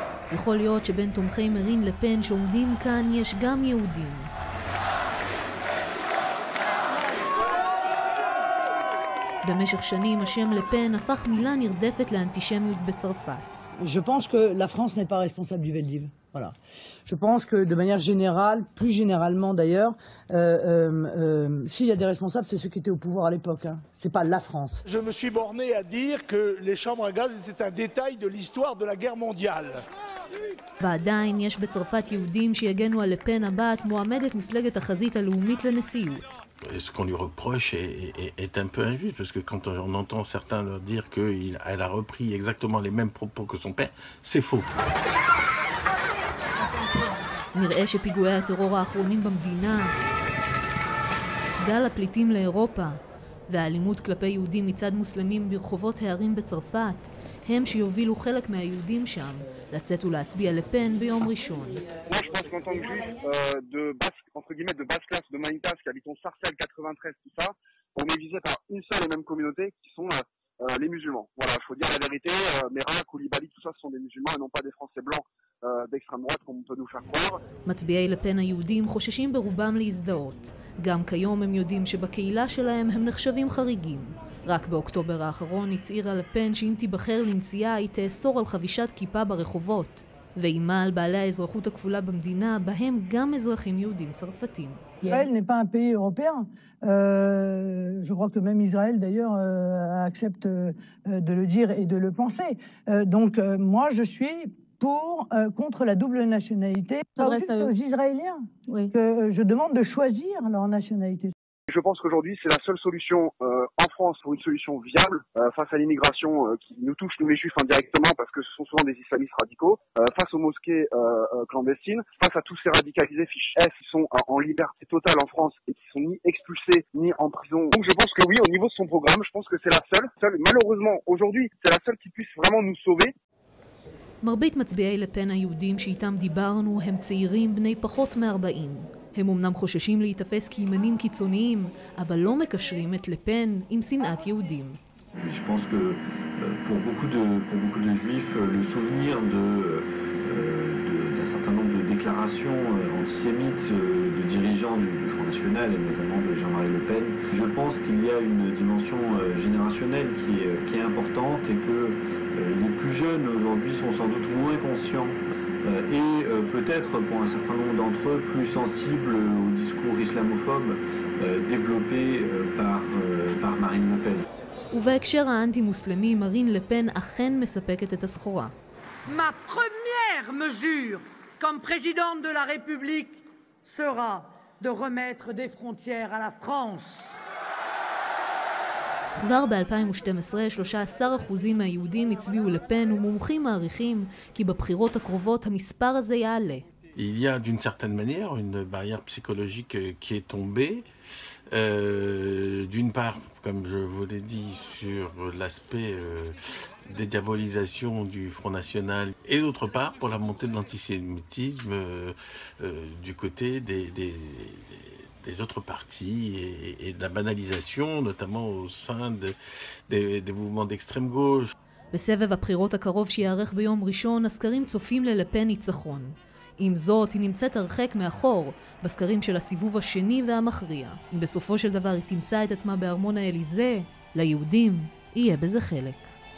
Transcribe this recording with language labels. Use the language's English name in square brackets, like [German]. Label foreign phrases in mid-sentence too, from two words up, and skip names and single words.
[Hebrew] יכול להיות שבין תומכי מרין לפן שעומדים כאן יש גם יהודים. במשך שנים השם לפן הפך מילה נרדפת לאנטישמיות בצרפת. [French] Je pense que la France n'est pas responsable du Veldiv. Voilà. Je pense que de manière générale, plus généralement d'ailleurs, s'il y a des responsables, c'est ceux qui étaient au pouvoir à l'époque. Hein. C'est pas la France. Je me suis borné à dire que les chambres à gaz étaient un détail de l'histoire de la guerre mondiale. [Hebrew] ועדיין יש בצרפת יהודים שיגנו על לפן הבת מועמדת מפלגת החזית הלאומית לנשיאות. [French] Ce qu'on lui reproche est un peu injuste, parce que quand on entend certains leur dire qu'elle a repris exactement les mêmes propos que son père, c'est faux. [Hebrew] נראה שפיגועי הטרור האחרונים במדינה, גל הפליטים לאירופה, והאלימות כלפי יהודים מצד מוסלמים ברחובות הערים בצרפת, הם שיובילו חלק מהיהודים שם לצאת ולהצביע לפן ביום ראשון. [French] Moi, je pense qu'en tant que juif de basse classe, de Manitas, qui habitons Sarcelles 93, tout ça, on est visé par une seule et même communauté qui sont les musulmans. Voilà, il faut dire la vérité, Merak, Koulibaly, tout ça, ce sont des musulmans et non pas des Français blancs d'extrême droite, comme on peut nous faire croire. [Hebrew] מצביעי לפן היהודים חוששים ברובם להזדהות. גם כיום הם יודעים שבקהילה שלהם הם נחשבים חריגים. רק באוקטובר האחרון הצהירה לפן שאם תיבחר לנשיאה היא תאסור על חבישת כיפה ברחובות, ואימה על בעלי האזרחות הכפולה במדינה, בהם גם אזרחים יהודים צרפתים. [French] Israël n'est pas un pays européen. Je crois que même Israël, d'ailleurs, accepte de le dire et de le penser. Donc, moi, je suis contre la double nationalité. C'est aux Israéliens que je demande de choisir leur nationalité. Je pense qu'aujourd'hui, c'est la seule solution en France pour une solution viable face à l'immigration qui nous touche, nous les juifs, indirectement, parce que ce sont souvent des islamistes radicaux, face aux mosquées clandestines, face à tous ces radicalisés fiches S qui sont en liberté totale en France et qui sont ni expulsés ni en prison. Donc je pense que oui, au niveau de son programme, je pense que c'est la seule. Malheureusement, aujourd'hui, c'est la seule qui puisse vraiment nous sauver. [Hebrew] מרבית מצביעי לפן היהודים שאיתם דיברנו הם צעירים בני פחות מ-40. הם אמנם חוששים להיתפס כימנים קיצוניים, אבל לא מקשרים את לפן עם שנאת יהודים. [French] Je pense que pour beaucoup de juifs, le souvenir d'un certain nombre de déclarations antisémites de dirigeants du Front National, et notamment de Jean-Marie Le Pen, je pense qu'il y a une dimension générationnelle qui est importante et que les plus jeunes aujourd'hui sont sans doute moins conscients et peut-être pour un certain nombre d'entre eux plus sensibles au discours islamophobe développé par Marine Le Pen. [Hebrew] ובהקשר האנטי-מוסלמי, מרין לפן אכן מספקת את הסחורה. [French] Ma première mesure comme présidente de la République sera de remettre des frontières à la France. [Hebrew] כבר ב-2012, 13% מהיהודים הצביעו לפן, ומומחים מעריכים כי בבחירות הקרובות המספר הזה יעלה. [French] Il y a d'une certaine manière une barrière psychologique qui est tombée. D'une part, comme je vous l'ai dit, sur l'aspect dédiabolisation du Front National, et d'autre part pour la montée de l'antisémitisme du côté des autres partis et de la banalisation, notamment au sein des mouvements d'extrême gauche. [Hebrew] בסבב הבחירות הקרוב שיערך ביום ראשון, הסקרים צופים ללפן ניצחון. עם זאת, היא נמצאת הרחק מאחור בסקרים של הסיבוב השני והמכריע. אם בסופו של דבר היא תמצא את עצמה בארמון האליזה, ליהודים יהיה בזה חלק.